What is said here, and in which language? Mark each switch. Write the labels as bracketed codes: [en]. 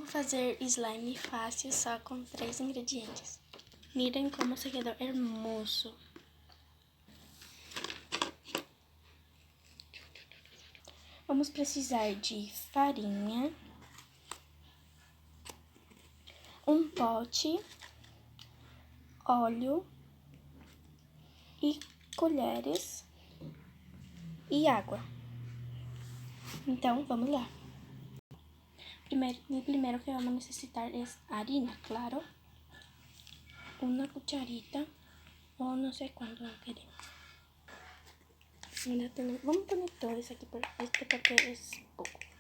[pt] fazer slime fácil só com 3 ingredientes. [es] Mirem como se quedou hermoso. [pt] Vamos precisar de farinha, um pote, óleo e colheres e água. Então, vamos lá. [es] Primero que vamos a necesitar es harina, claro. Una cucharita o no sé cuánto queremos. Vamos a poner todo eso aquí porque es poco.